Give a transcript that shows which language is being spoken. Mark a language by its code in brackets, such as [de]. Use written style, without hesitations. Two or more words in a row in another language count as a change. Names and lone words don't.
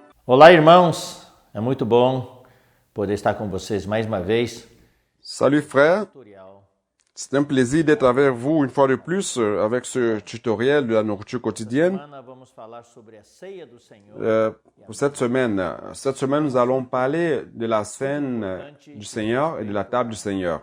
[pt] Olá, irmãos. É muito bom poder estar com vocês mais uma vez. [fr] Salut frères, c'est un plaisir d'être avec vous une fois de plus avec ce tutoriel de la nourriture quotidienne. Pour cette semaine, nous allons parler de la scène du Seigneur et de la table du Seigneur.